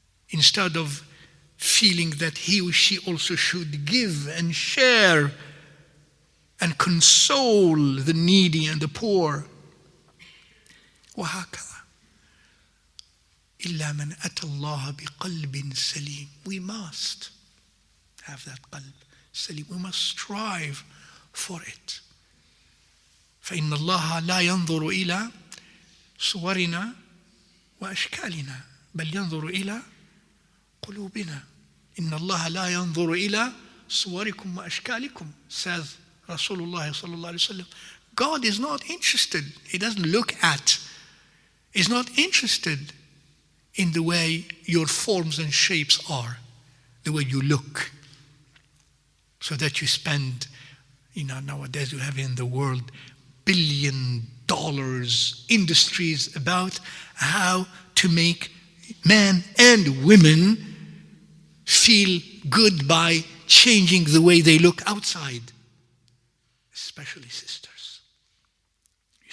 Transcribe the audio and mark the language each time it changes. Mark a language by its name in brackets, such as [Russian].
[English] instead of feeling that he or she also should give and share and console the needy and the poor. [Arabic] وهكذا. إلا من أتى الله بقلب سليم. [English] We must have that qalb salim. We must strive for it. [Arabic] فإن الله لا ينظر إلى صورنا وأشكالنا بل ينظر إلى قلوبنا. إن الله لا ينظر إلى صوركم وأشكالكم, says Rasulullah sallallahu alaihi wasallam. [English] God is not interested. He doesn't look at. He's not interested in the way your forms and shapes are, the way you look, so that you spend, nowadays you have in the world $1 billion industries about how to make men and women feel good by changing the way they look outside, especially sisters. You